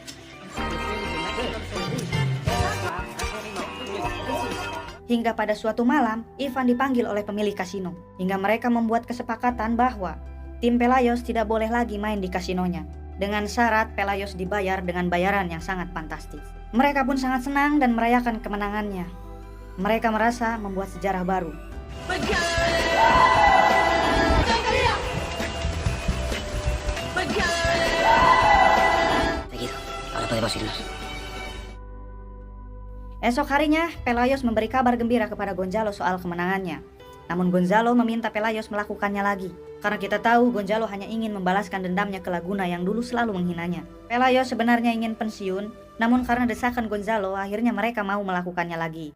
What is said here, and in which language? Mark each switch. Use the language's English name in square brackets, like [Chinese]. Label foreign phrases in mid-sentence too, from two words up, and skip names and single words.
[Indonesian] Hingga pada suatu malam, Ivan dipanggil oleh pemilik kasino. Hingga mereka membuat kesepakatan bahwa tim Pelayos tidak boleh lagi main di kasinonya. Dengan syarat Pelayos dibayar dengan bayaran yang sangat fantastis. Mereka pun sangat senang dan merayakan kemenangannya. Mereka merasa membuat sejarah baru. [Spanish] Seguido. Ahora podemos irnos. [Indonesian] Esok harinya, Pelayos memberi kabar gembira kepada Gonzalo soal kemenangannya. Namun Gonzalo meminta Pelayos melakukannya lagi. Karena kita tahu Gonzalo hanya ingin membalaskan dendamnya ke Laguna yang dulu selalu menghinanya. Pelayos sebenarnya ingin pensiun, namun karena desakan Gonzalo akhirnya mereka mau melakukannya lagi.